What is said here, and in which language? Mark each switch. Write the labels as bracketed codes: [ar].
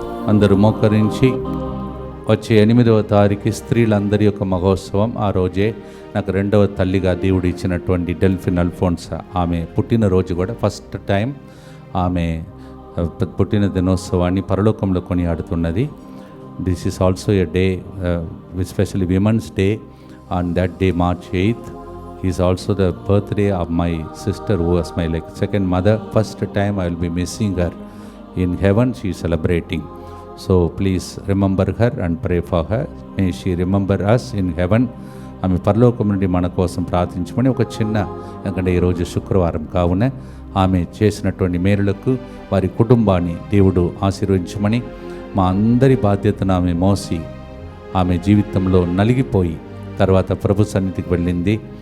[te] అందరూ మోకరించి వచ్చే 8వ తారీఖు స్త్రీలందరి యొక్క మహోత్సవం. ఆ రోజే నాకు 2వ తల్లిగా దేవుడు ఇచ్చినటువంటి డెల్ఫిన్ అల్ఫోన్సా ఆమె పుట్టినరోజు కూడా ఫస్ట్ టైం ఆమె పుట్టిన దినోత్సవాన్ని పరలోకంలో కొనియాడుతున్నది. [en] This is also a day, especially women's day. On that day March 8th is also the birthday of my sister who was my second mother. First time I will be missing her in heaven. She is celebrating. So please remember her and pray for her. May she remember us in heaven. [te] ఆమె పరలోకం నుండి మన కోసం ప్రార్థించమని ఒక చిన్న, ఎందుకంటే ఈరోజు శుక్రవారం కావున ఆమె చేసినటువంటి మేలులకు వారి కుటుంబాన్ని దేవుడు ఆశీర్వదించమని, మా అందరి బాధ్యతను ఆమె మోసి ఆమె జీవితంలో నలిగిపోయి తర్వాత ప్రభు సన్నిధికి వెళ్ళింది.